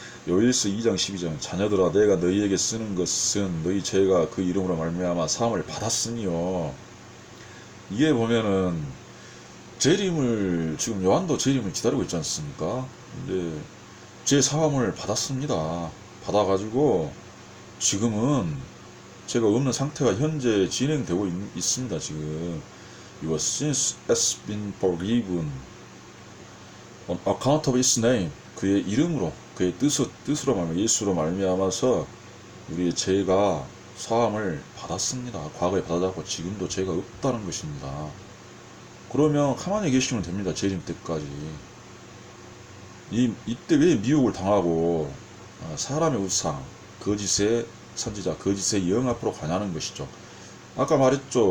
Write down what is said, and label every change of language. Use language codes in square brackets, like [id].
[ko] 요일서 2장 12절 자녀들아 내가 너희에게 쓰는 것은 너희 죄가 그 이름으로 말미암아 사함을 받았으니요. 이게 보면은 재림을 지금 요한도 재림을 기다리고 있지 않습니까? 근데 제 사함을 받았습니다. 받아가지고 지금은 제가 없는 상태가 현재 진행되고 있습니다. 지금 [en] Your sins has been forgiven on account of His name. [ko] 그의 이름으로 그의 뜻으로 말미암아 예수로 말미암아서 우리의 죄가 사함을 받았습니다. 과거에 받았고 지금도 죄가 없다는 것입니다. 그러면 가만히 계시면 됩니다. 재림 때까지. 이때 왜 미혹을 당하고 사람의 우상, 거짓의 선지자, 거짓의 영 앞으로 가냐는 것이죠. 아까 말했죠.